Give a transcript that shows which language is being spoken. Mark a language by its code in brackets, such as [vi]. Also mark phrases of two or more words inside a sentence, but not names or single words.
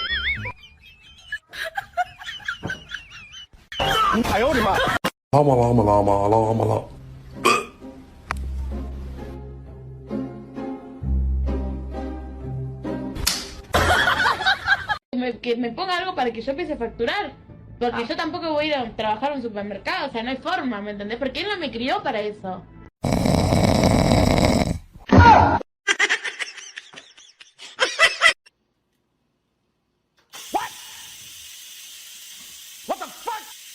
[zh] 哎呦我的妈！拉嘛拉嘛拉嘛拉嘛拉。 [es] Que me ponga algo para que yo empiece a facturar. Porque yo tampoco voy a ir a trabajar en un supermercado, o sea, no hay forma, ¿me entendés? Porque él no me crió para eso. [en] What the fuck?